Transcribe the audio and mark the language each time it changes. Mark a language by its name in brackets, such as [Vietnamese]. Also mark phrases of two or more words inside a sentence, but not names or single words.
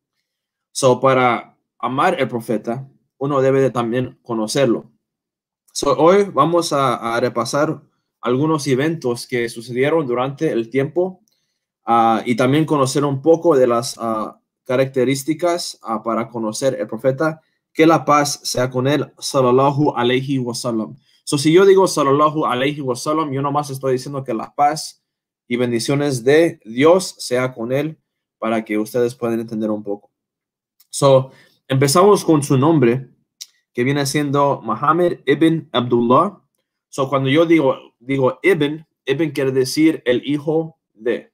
[Spanish] Para amar al profeta, uno debe de también conocerlo. Hoy vamos a repasar algunos eventos que sucedieron durante el tiempo, y también conocer un poco de las características para conocer el profeta. Que la paz sea con él, [Arabic] صلى الله عليه وسلم. [Spanish] Si yo digo [Arabic] صلى الله عليه وسلم, [Spanish] yo nomás estoy diciendo que la paz y bendiciones de Dios sea con él, para que ustedes puedan entender un poco. Empezamos con su nombre, que viene siendo Muhammad ibn Abdullah. Cuando yo digo ibn quiere decir el hijo de.